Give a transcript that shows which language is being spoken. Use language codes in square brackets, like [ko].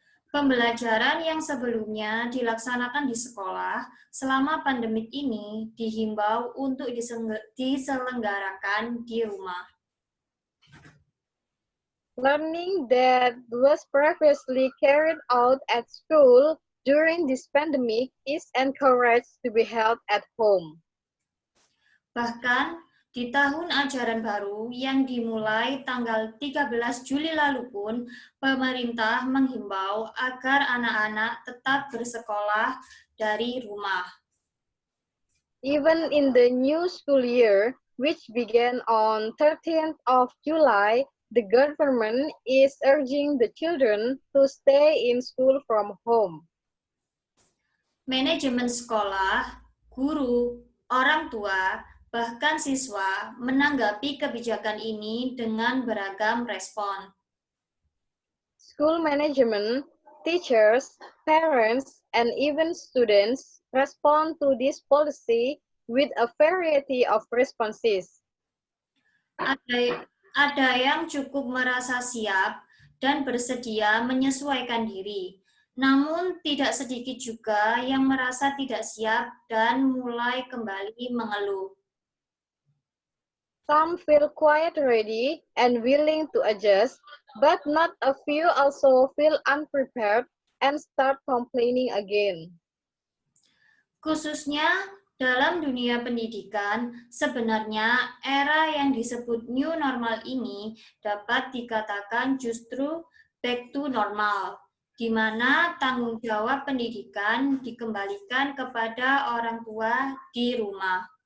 [id] Pembelajaran yang sebelumnya dilaksanakan di sekolah selama pandemik ini dihimbau untuk diselenggarakan di rumah. [en] Learning that was previously carried out at school during this pandemic is encouraged to be held at home. [id] Bahkan di tahun ajaran baru yang dimulai tanggal 13 Juli lalu pun, pemerintah menghimbau agar anak-anak tetap bersekolah dari rumah. [en] Even in the new school year, which began on 13th of July, the government is urging the children to stay in school from home. [id] Manajemen sekolah, guru, orang tua, bahkan siswa menanggapi kebijakan ini dengan beragam respon. [en] School management, teachers, parents, and even students respond to this policy with a variety of responses. [id] Ada yang cukup merasa siap dan bersedia menyesuaikan diri. Namun tidak sedikit juga yang merasa tidak siap dan mulai kembali mengeluh. [en] Some feel quite ready and willing to adjust, but not a few also feel unprepared and start complaining again. [id] Khususnya dalam dunia pendidikan, sebenarnya era yang disebut new normal ini dapat dikatakan justru back to normal, di mana tanggung jawab pendidikan dikembalikan kepada orang tua di rumah.